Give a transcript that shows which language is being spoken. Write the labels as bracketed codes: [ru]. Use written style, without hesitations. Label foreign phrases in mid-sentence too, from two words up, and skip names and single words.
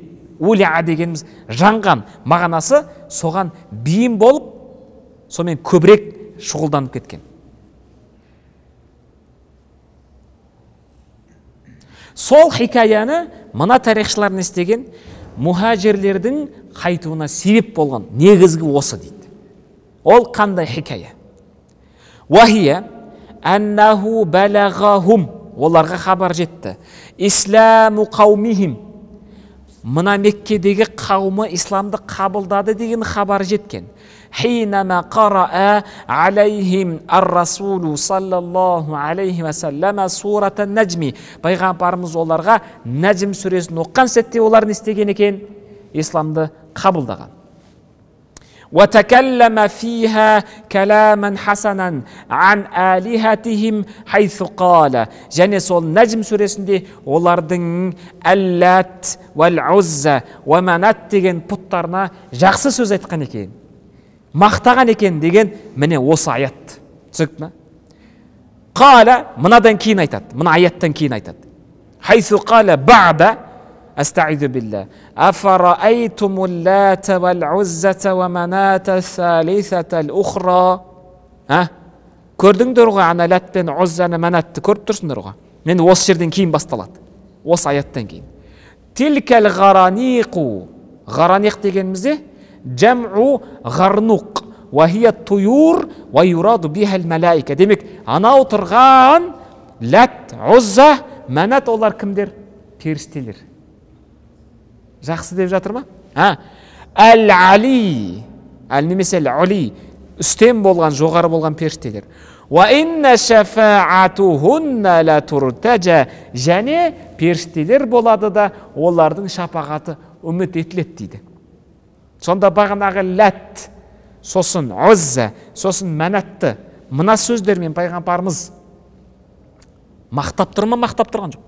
[kk] Улиа дегеніміз жанған мағынасы соған бейім болып, сонымен көбірек шұғылданып кеткен. Сол хикаяны мына тарихшылар не істеген? Мухажирлердің қайтуына себеп болған негізгі осы дейді. Ол қандай хикая? [ar] وهي أنه بلغهم. Оларға хабар жетті. إسلام قومهم. [kk] Мына Меккедегі қауымы исламды қабылдады деген хабар жеткен. [ar] حينما قرأ عليهم الرسول صلى الله عليه وسلم سورة النجم. [kk] Пайғамбарымыз оларға Наджм сүресін оққан сәтте олар не істеген екен? Исламды қабылдаған. [ar] وتكلم فيها كلاما حسنا عن آلهتهم حيث قال. [kk] Және сол Наджм сүресінде олардың Аллат, Вал-Узза, Ва-Манат деген пұттарына жақсы сөз айтқан екен. Мақтаған екен деген міне осы аят. Түсінікті ме? Қала, мынадан кейін айтады. Мына аяттан кейін айтады. [ar] حيث قال بعد أستعيذ بالله أفرأيتم اللات والعزة ومناة الثالثة الأخرى. [kk] Көрдіңдер ғой ана лат пен Уззаны, Манатты көріп тұрсыңдар ғой. Мен осы жерден кейін басталады. Осы аяттан кейін. [ar] تلك الغرانيق. Ғараниқ дегенімізде جمع غرنوق. وهي طيور ويراد بها الملائكة. [kk] Демек, анау тұрған лат, Узза, Манат олар кімдер? Періштелер. Жақсы деп жатыр ма? Әл-Али, немесе Әл-Ули, үстем болған, жоғары болған періштелер. [ar] وإن شفاعتهن لترتجى. [kk] Және періштелер болады да олардың шапағаты үміт етіледі дейді. Сонда бағанағы лат, сосын Узза, сосын Манатты мына сөздермен пайғамбарымыз мақтап тұр ма, мақтап тұрған жоқ?